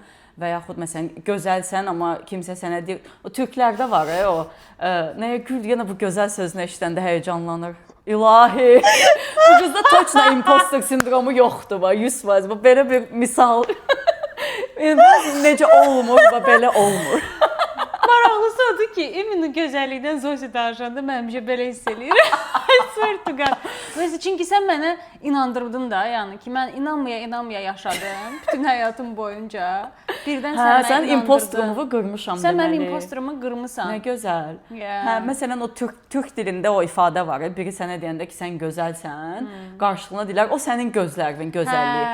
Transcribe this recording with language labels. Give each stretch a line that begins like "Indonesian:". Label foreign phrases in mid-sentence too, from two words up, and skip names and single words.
Azerbaijani: Və yaxud məsələn gözəlsən, amma kimsə sənə deyir, o türklərdə var o nəyə gül, yenə bu gözəl sözünü eşidəndə həyəcanlanır. İlahi. Bu qızda точно imposter sindromu yoxdur, 100%. Bu belə bir misal. Necə olmur və belə olmur. Maraqlısı odur ki, iminin gözəllikdən Zosi danışanda mən həmişə belə hiss eləyirəm.
English: I swear to God.
Azerbaijani: Çünki sən mənə inandırdın da, yəni ki, mən inanmaya yaşadım bütün həyatım boyunca. Birdən sən mənə sən inandırdın. imposterumu qırmışam Sən deməli. mənim imposterumu qırmısan. Nə gözəl. Yeah. Hə, məsələn o türk dilində o ifadə var. Biri sənə deyəndə ki, sən gözəlsən, qarşılığına deyirlər, o sənin gözlərinin gözəlliyi.